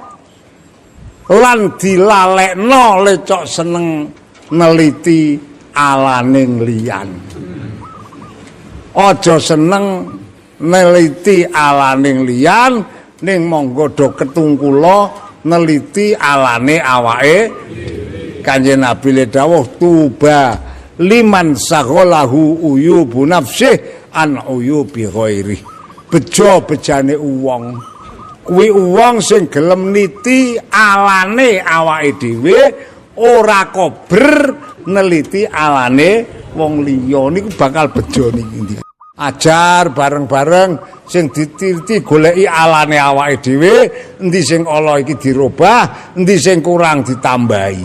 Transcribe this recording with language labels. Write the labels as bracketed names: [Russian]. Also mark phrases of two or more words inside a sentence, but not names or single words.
[Javanese] Lan dilalekno lecok seneng neliti alaning liyan. Aja seneng neliti alaning liyan ning monggo do ketungkula neliti alane awake. Kanjeng Nabi le dawuh [Arabic] طوبى لمن شغله عيوبه عن عيوب غيره. [Javanese] Bejo-bejane wong kuwi wong sing gelem niti alane awake dhewe ora kober neliti alane wong liya niku bakal bejo niki. Ajar bareng-bareng sing ditiliti goleki alane awake dhewe, endi sing ala iki dirubah, endi sing kurang ditambahi.